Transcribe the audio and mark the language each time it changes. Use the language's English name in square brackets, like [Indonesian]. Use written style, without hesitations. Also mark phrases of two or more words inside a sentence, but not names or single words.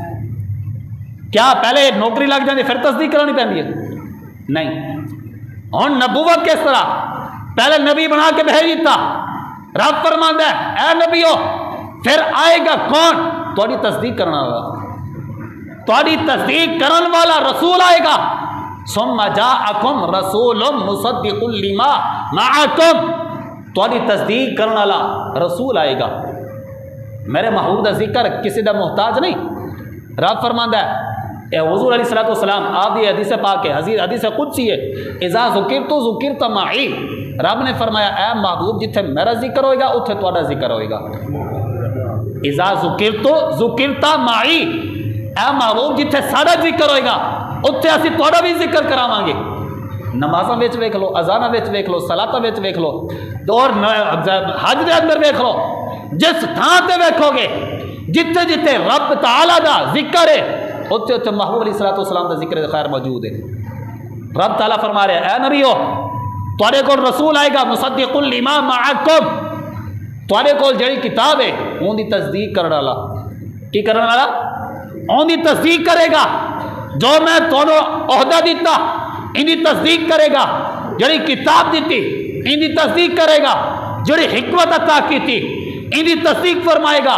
[Urdu] کیا پہلے نوکری لگ جاتی پھر تصدیق کرانی پہنتی ہے؟ [Punjabi] نہیں۔ ہن نبوت کس طرح؟ پہلے نبی بنا کے بھیج دیتا، رب فرماندا ہے اے نبیو پھر آئے گا کون؟ تھوڑی تصدیق کرنا والا، تھوڑی تصدیق کرن والا رسول آئے گا۔ [Arabic] ثم جاءکم رسول مصدق لما معکم، [Punjabi] تھوڑی تصدیق کرنے والا رسول آئے گا۔ میرے محبوب دا ذکر کسی دا محتاج نہیں۔ رب فرماندا ہے اے حضور [Arabic] علیہ الصلوۃ والسلام، [Punjabi] آپ دی حدیث پاک ہے، حدیث قدسی ہے، [Arabic] اذا ذکرت ذکرت معی، [Punjabi] رب نے فرمایا اے محبوب جتھے میرا ذکر ہوئے گا اتھے تہاڈا ذکر ہوئے گا۔ [Arabic] اذا ذکرت ذکرت معی، [Punjabi] اے محبوب جتھے ساڈا ذکر ہوئے گا اتھے اسی تہاڈا بھی ذکر کراواں گے۔ نمازاں وچ ویکھ لو، اذاناں وچ ویکھ لو، صلاتاں وچ ویکھ لو، اور حج دے اندر ویکھ لو، جس تھاں تے ویکھو گے جتھے جتھے رب تعالی دا ذکر ہے اتھے اتھے محبوب [Arabic] علیہ الصلوۃ والسلام [Punjabi] دا ذکر خیر موجود ہے۔ رب تعالیٰ فرما رہے اے نبیو تواڈے کول رسول آئے گا [Arabic] مصدق لما معکم، [Punjabi] تواڈے کول جڑی کتاب ہے اون دی تصدیق کرن والا، کی کرن والا؟ اون دی تصدیق کرے گا۔ جو میں تانوں عہدہ دیتا ان دی تصدیق کرے گا، جڑی کتاب دیتی ان دی تصدیق کرے گا، جڑی حکمت عطا کیتی ان دی تصدیق فرمائے گا۔